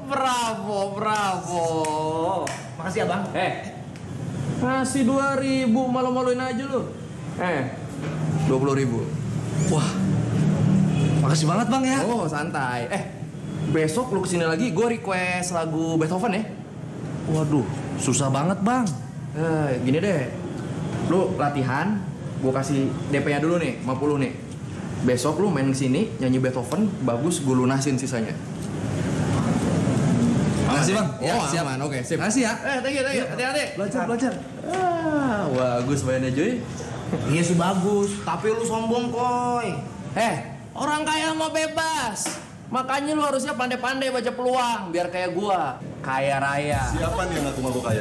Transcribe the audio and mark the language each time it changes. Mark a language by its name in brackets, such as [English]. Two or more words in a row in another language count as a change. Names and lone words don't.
[Indonesian] Bravo. Makasih abang. Kasih 2.000, malu-maluin aja lu. 20.000. Wah, makasih banget, Bang ya. Oh, santai. Besok lu kesini lagi, gue request lagu Beethoven ya. Waduh, susah banget, Bang. Gini deh, lu latihan, gue kasih DP-nya dulu nih, 50 nih. Besok lu main kesini, nyanyi Beethoven, bagus, gue lunasin sisanya. Makasih, Bang. Ya, siap. aman, oke, sip. Makasih ya. [English] Thank you, [Indonesian] hati-hati. Belajar. Bagus mainnya, Joy. Iya sih bagus, tapi lu sombong Koy. Orang kaya mau bebas. Makanya lu harusnya pandai-pandai baca peluang biar kayak gua, kaya raya. Siapa nih yang ngaku-ngaku kaya?